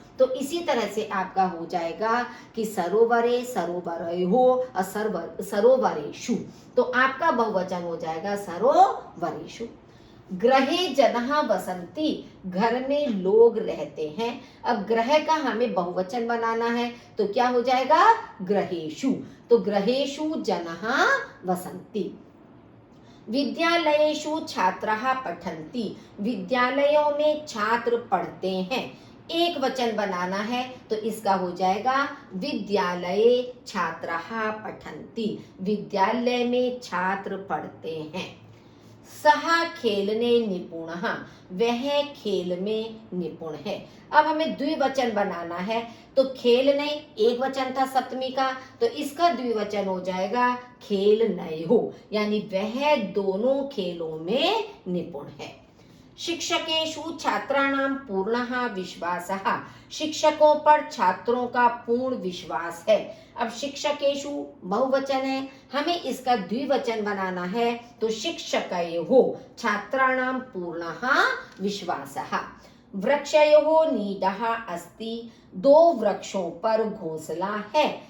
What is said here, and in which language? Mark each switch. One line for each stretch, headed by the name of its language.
Hindi: तो इसी तरह से आपका हो जाएगा कि
Sanskrit: सरोवरे सरोवरयोः सरोवरेषु।
Hindi: तो आपका बहुवचन हो जाएगा सरोवरेषु।
Sanskrit: गृहे जनः वसन्ति।
Hindi: घर में लोग रहते हैं। अब ग्रह का हमें बहुवचन बनाना है, तो क्या हो जाएगा?
Sanskrit: गृहेषु। तो गृहेषु जनः वसन्ति। विद्यालयेषु छात्राः पठन्ति।
Hindi: विद्यालयों में छात्र पढ़ते हैं। एक वचन बनाना है, तो इसका हो जाएगा
Sanskrit: विद्यालये छात्राः पठन्ति।
Hindi: विद्यालय में छात्र पढ़ते हैं।
Sanskrit: सः खेलने निपुणः।
Hindi: वह खेल में निपुण है। अब हमें द्विवचन बनाना है, तो खेलने एक वचन था सप्तमी का, तो इसका द्विवचन हो जाएगा खेलनयोः, यानी वह दोनों खेलों में निपुण है।
Sanskrit: शिक्षकेषु छात्राणां पूर्णः विश्वासः।
Hindi: शिक्षकों पर छात्रों का पूर्ण विश्वास है। अब शिक्षकेषु बहुवचन है, हमें इसका द्विवचन बनाना है, तो
Sanskrit: शिक्षकयोः छात्राणां पूर्णः विश्वासः। वृक्षयोः नीडः अस्ति।
Hindi: दो वृक्षों पर घोंसला है।